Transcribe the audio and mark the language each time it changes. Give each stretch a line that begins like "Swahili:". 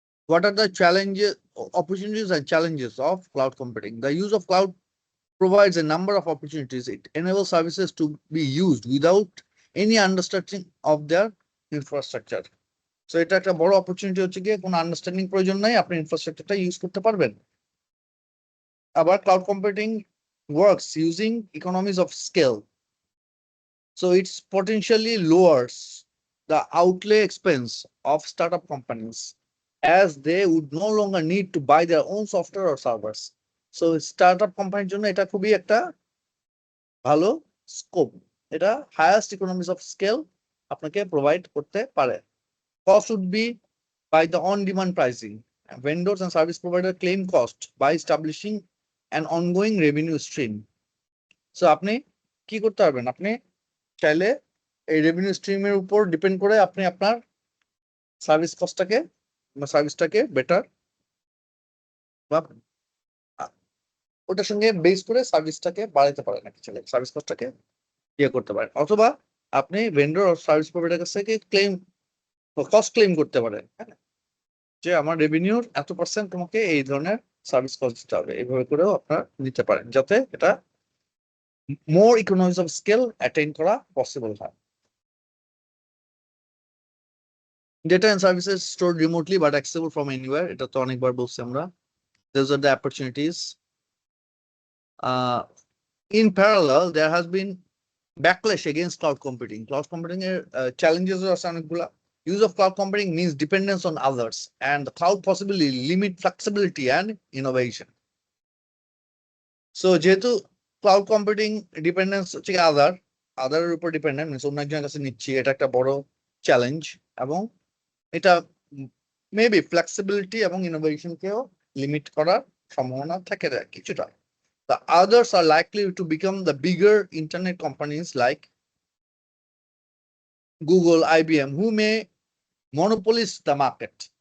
English: What are the challenges, opportunities and challenges of cloud computing? The use of cloud provides a number of opportunities. It enables services to be used without any understanding of their infrastructure.
Bangla: So এটা একটা বড় opportunity হচ্ছে গিয়ে কোনো understanding প্রয়োজন নাই, আপনি ইনফ্রাস্ট্রাকচারটা use করতে পারবেন।
English: আবার cloud computing works using economies of scale. So it's potentially lowers the outlay expense of startup companies as they would no longer need to buy their own software or servers.
Bangla: So startup কোম্পানির জন্য এটা খুবই একটা ভালো scope, এটা highest economies of scale আপনাকে provide করতে পারে।
English: Cost would be by the on-demand pricing. Vendors and service provider claim cost by establishing an ongoing revenue stream.
Bangla: So আপনি কি করতে পারবেন, আপনি চাইলে এই রেভিনিউ স্ট্রিমের উপর ডিপেন্ড করে আপনি আপনার সার্ভিসটাকে বেটার বা ওটার সঙ্গে বেস করে সার্ভিসটাকে বাড়াতে পারেন, নাকি চাইলে সার্ভিস কস্টটাকে করতে পারেন, অথবা আপনি ভেন্ডর ও সার্ভিস প্রোভাইডার কাছ থেকে কস্ট ক্লেম করতে পারেন, হ্যাঁ, যে আমার রেভিনিউর এত% তোমাকে এই ধরনের সার্ভিস কস্ট দিতে হবে, এইভাবে করেও আপনারা নিতে পারেন যাতে এটা মোর ইকোনমিজ অফ স্কেল অ্যাটেইন করা পসিবল হয়।
English: Data and services stored remotely but accessible from anywhere.
Bangla: এটা তো অনেকবার বলছি আমরা।
English: Those are the opportunities. In parallel, there has been backlash against cloud computing. Cloud computing challenges
Bangla: আছে অনেকগুলা।
English: Use of cloud computing means dependence on others, and the cloud possibly limit flexibility and innovation.
Bangla: So যেহেতু cloud computing dependence হচ্ছে আদারের উপর dependent, means অন্য একজনের কাছে নিচ্ছি, এটা একটা বড় চ্যালেঞ্জ, এবং এটা মেবি ফ্লেক্সিবিলিটি এবং ইনোভেশনকেও লিমিট করার সম্ভাবনা থাকে কিছুটা।
English: The others are likely to become the bigger internet companies like Google, IBM, who may monopolize the market.